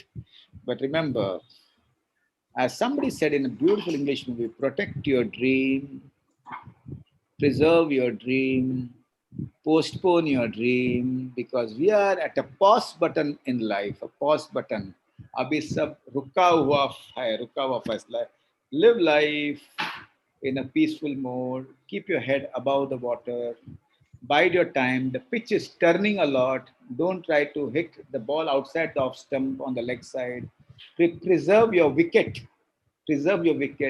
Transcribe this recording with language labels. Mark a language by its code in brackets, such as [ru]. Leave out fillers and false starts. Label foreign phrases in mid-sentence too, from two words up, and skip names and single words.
[en] But remember, as somebody said in a beautiful English movie, protect your dream preserve your dream, postpone your dream, because we are at a pause button in life, a pause button. [hi] अभी सब रुका हुआ है, रुका हुआ फ़ैसला है. [en] Live life in a peaceful mode, keep your head above the water, bide your time. The pitch is turning a lot. Don't try to hit the ball outside the off stump on the leg side. Preserve your wicket. Preserve your wicket.